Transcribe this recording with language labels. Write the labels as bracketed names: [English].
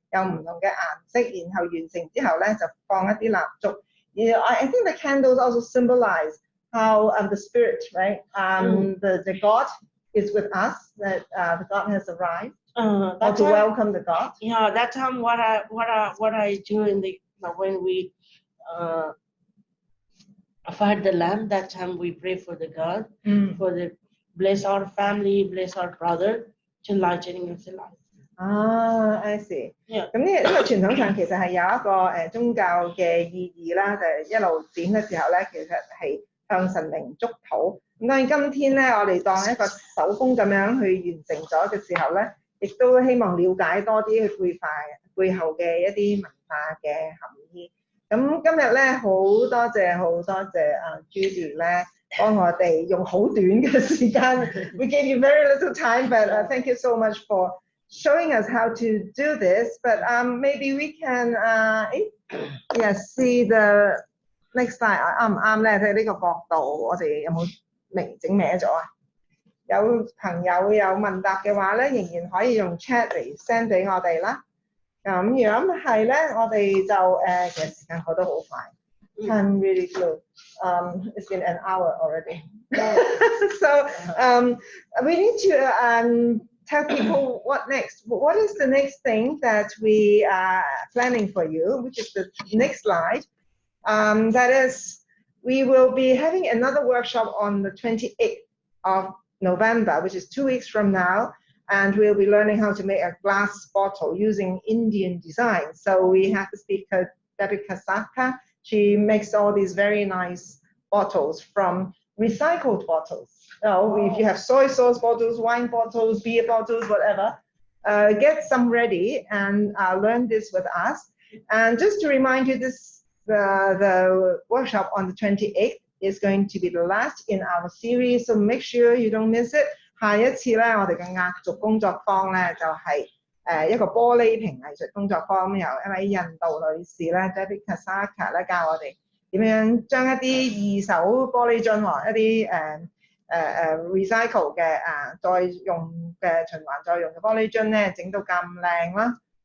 [Cantonese] 有唔同嘅顏色，然後完成之後咧就放一啲蠟燭。 [English] I think the candles also symbolize how the spirit, right? The God is with us. That the God has arrived. Or to welcome the God. Yeah, that time what I do in the when we fire the lamp. That time we pray for the God, for the bless our family, bless our brother, to lightening of the light. I see. Yeah. [Cantonese] 咁呢個傳統上其實係有一個宗教嘅意義啦，就係一路點嘅時候咧，其實係向神明祝禱。咁當然今天咧，我哋當一個手工咁樣去完成咗嘅時候咧。亦都希望了解多啲佢背後嘅一啲文化嘅含義。咁今日咧好多謝Judy 咧，幫我哋用好短嘅時間。 [English] We gave you very little time, but thank you so much for showing us how to do this. But maybe we can see the next slide [Cantonese] 啱唔啱咧？睇呢個角度，我哋有冇整歪咗啊？有朋友有問答嘅話咧，仍然可以用 chat 嚟 send 俾我哋啦。咁如果係咧，我哋就其實時間過得好快。 [English] Time really flew. It's been an hour already. So we need to tell people what next. What is the next thing that we are planning for you, which is the next slide. That is, we will be having another workshop on the 28th of November, which is 2 weeks from now, and we'll be learning how to make a glass bottle using Indian design. So we have the speaker, Debbie Kasaka. She makes all these very nice bottles from recycled bottles. So if you have soy sauce bottles, wine bottles, beer bottles, whatever, get some ready and learn this with us. And just to remind you, the workshop on the 28th is going to be the last in our series, so make sure you don't miss it. [Cantonese] 下一次咧，我哋嘅壓軸工作坊咧就係一個玻璃瓶藝術工作坊，由一位印度女士咧 Debbie Kasaka 咧教我哋點樣將一啲二手玻璃樽一啲recycle 嘅再用嘅循環再用嘅玻璃樽咧整到咁靚啦。